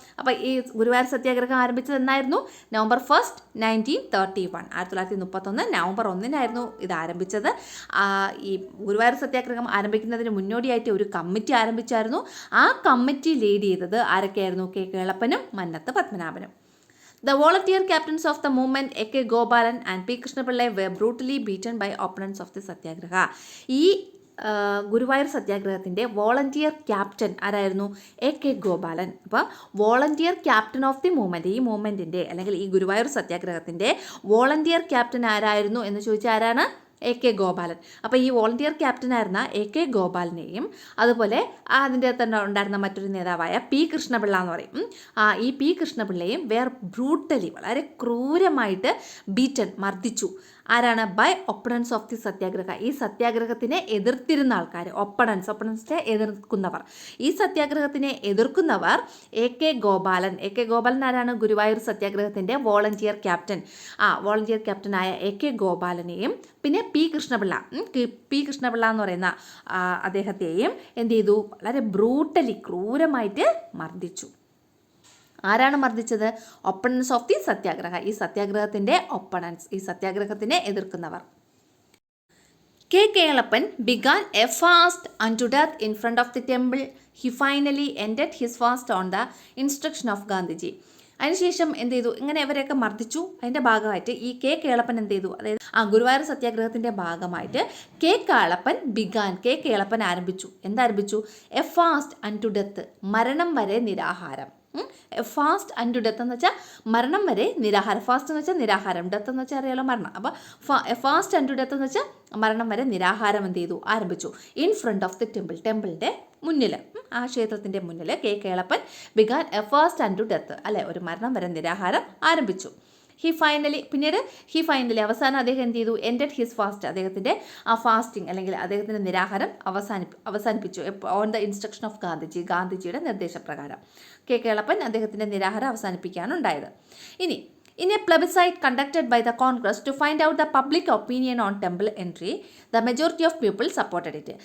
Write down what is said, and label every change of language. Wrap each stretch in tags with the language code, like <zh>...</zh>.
<ml>അപ്പോൾ ഈ ഗുരുവായൂർ സത്യാഗ്രഹം ആരംഭിച്ചത് എന്നായിരുന്നു?</ml> <en>November 1, 1931.</en> <ml>1931 നവംബർ 1 ഇത് ആരംഭിച്ചത്. ഈ ഗുരുവായൂർ സത്യാഗ്രഹം ആരംഭിക്കുന്നതിന് മുന്നോടിയായിട്ട് ഒരു കമ്മിറ്റി ആരംഭിച്ചായിരുന്നു. ആ കമ്മിറ്റി ലീഡ് ചെയ്തത് ആരൊക്കെയായിരുന്നു? K കേളപ്പനും Mannath പത്മനാഭനും.</ml> <en>The volunteer captains of the movement A.K. Gopalan and P. Krishnapillai were brutally beaten by opponents of the Satyagraha.</en> <ml>ഈ ഗുരുവായൂർ സത്യാഗ്രഹത്തിൻ്റെ വോളണ്ടിയർ ക്യാപ്റ്റൻ ആരായിരുന്നു? A.K. ഗോപാലൻ. അപ്പോൾ</ml> <en>volunteer captain of the movement,</en> <ml>ഈ മൂവ്മെൻറ്റിൻ്റെ അല്ലെങ്കിൽ ഈ Guruvayur സത്യാഗ്രഹത്തിൻ്റെ volunteer captain ആരായിരുന്നു എന്ന് ചോദിച്ചാൽ ആരാണ്? A.K. ഗോപാലൻ. അപ്പോൾ ഈ വോളണ്ടിയർ ക്യാപ്റ്റനായിരുന്ന A.K. ഗോപാലിനെയും അതുപോലെ അതിൻ്റെ തന്നെ ഉണ്ടായിരുന്ന മറ്റൊരു നേതാവായ പി കൃഷ്ണപിള്ള എന്ന് പറയും. ഈ പി കൃഷ്ണപിള്ളയും ബ്രൂട്ടലി, വളരെ ക്രൂരമായിട്ട് ബീറ്റൻ, മർദ്ദിച്ചു. ആരാണ്?</ml> <en>By opponents of the satyagraha.</en> <ml>ഈ സത്യാഗ്രഹത്തിനെ എതിർത്തിരുന്ന ആൾക്കാർ, ഒപ്പണൻസിനെ എതിർക്കുന്നവർ. ഈ സത്യാഗ്രഹത്തിനെ എതിർക്കുന്നവർ A.K. ഗോപാലൻ. A.K. ഗോപാലൻ ആരാണ്? Guruvayur സത്യാഗ്രഹത്തിൻ്റെ volunteer captain. Volunteer ക്യാപ്റ്റനായ A.K. ഗോപാലനെയും പിന്നെ പി കൃഷ്ണപിള്ള എന്ന് പറയുന്ന അദ്ദേഹത്തെയും എന്ത് ചെയ്തു? വളരെ ബ്രൂട്ടലി, ക്രൂരമായിട്ട് മർദ്ദിച്ചു. ആരാണ് മർദ്ദിച്ചത്?</ml> <en>Opponents of the satyagraha.</en> <ml>ഈ സത്യാഗ്രഹത്തിൻ്റെ ഒപ്പണൻസ്, ഈ സത്യാഗ്രഹത്തിനെ എതിർക്കുന്നവർ.</ml> <en>K Kelappan began a fast unto death in front of the temple. He finally ended his fast on the instruction of Gandhiji.</en> <ml>അതിനുശേഷം എന്ത് ചെയ്തു? ഇങ്ങനെ ഇവരെയൊക്കെ മർദ്ദിച്ചു. അതിൻ്റെ ഭാഗമായിട്ട് ഈ കെ കേളപ്പൻ എന്ത് ചെയ്തു? അതായത് ഗുരുവായൂർ സത്യാഗ്രഹത്തിൻ്റെ ഭാഗമായിട്ട് കെ കേളപ്പൻ ആരംഭിച്ചു. എന്താരംഭിച്ചു?</ml> <en>a fast unto death,</en> <ml>മരണം വരെ നിരാഹാരം. ഫാസ്റ്റ് അൻറ്റു ഡെത്ത് എന്ന് വെച്ചാൽ മരണം വരെ നിരാഹാരം. ഫാസ്റ്റ് എന്ന് വെച്ചാൽ നിരാഹാരം, ഡെത്ത് എന്ന് വെച്ചാൽ അറിയാലോ മരണം. അപ്പോൾ ഫാസ്റ്റ് അൻറ്റു ഡെത്ത് എന്ന് വെച്ചാൽ മരണം വരെ നിരാഹാരം എന്ത് ചെയ്തു? ആരംഭിച്ചു.</ml> <en>in front of the</en> <ml>ടെമ്പിളിൻ്റെ മുന്നിൽ, ആ ക്ഷേത്രത്തിൻ്റെ മുന്നിൽ K Kelappan</ml> <en>began a fast unto death,</en> <ml>അല്ലെ, ഒരു മരണം വരെ നിരാഹാരം ആരംഭിച്ചു. പിന്നീട് അവസാനം അദ്ദേഹം എന്ത് ചെയ്തു?</ml> <en>ended his fast,</en> <ml>അദ്ദേഹത്തിൻ്റെ ആ ഫാസ്റ്റിംഗ് അല്ലെങ്കിൽ അദ്ദേഹത്തിൻ്റെ നിരാഹാരം അവസാനിപ്പിച്ചു.</ml> <en>on the instruction of</en> <ml>ഗാന്ധിജിയുടെ നിർദ്ദേശപ്രകാരം കെ കേളപ്പൻ അദ്ദേഹത്തിൻ്റെ നിരാഹാരം അവസാനിപ്പിക്കാനുണ്ടായത്.</ml> <en>In a plebiscite conducted by the Congress to find out the public opinion on temple entry, the majority of people supported it.</en>